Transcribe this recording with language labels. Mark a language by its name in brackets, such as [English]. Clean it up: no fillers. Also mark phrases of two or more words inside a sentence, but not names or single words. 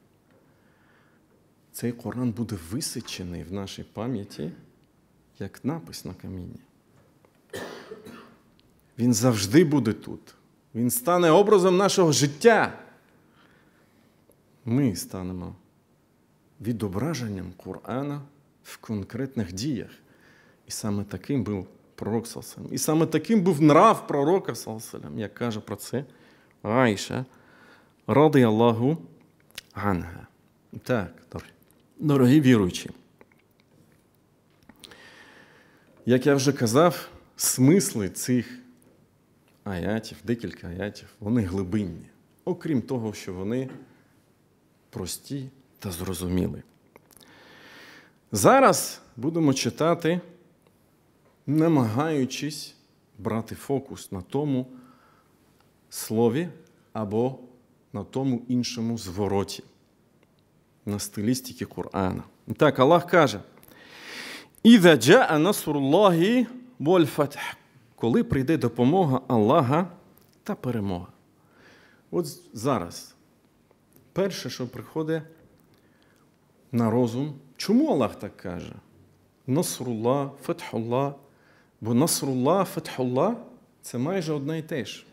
[Ukrainian] Цей Коран буде висічений в нашій пам'яті, як напис на камінні. Він завжди буде тут. Він стане образом нашого життя. Ми станемо відображенням Корана в конкретних діях. І саме таким був пророк, [Arabic] صلى الله عليه وسلم. [Ukrainian] І саме таким був нрав пророка, [Arabic] صلى الله عليه وسلم, [Ukrainian] як каже про це Аїша, [Arabic] رضي الله عنها. [Ukrainian] Так, дорогі віруючі. Як я вже казав, смисли цих аятів, декілька аятів, вони глибинні. Окрім того, що вони прості та зрозумілі. Зараз будемо читати, намагаючись брати фокус на тому слові або на тому іншому звороті, на стилістиці Корана. Так, Аллах каже: [Arabic] «إذا جاء نصر الله والفتح», [Ukrainian] коли прийде допомога Аллаха та перемога. От зараз перше, що приходить на розум, чому Аллах так каже? [Arabic] نصر الله فتح الله. [Ukrainian] Бо [Arabic] نصر الله فتح الله [Ukrainian] – це майже одне і те ж.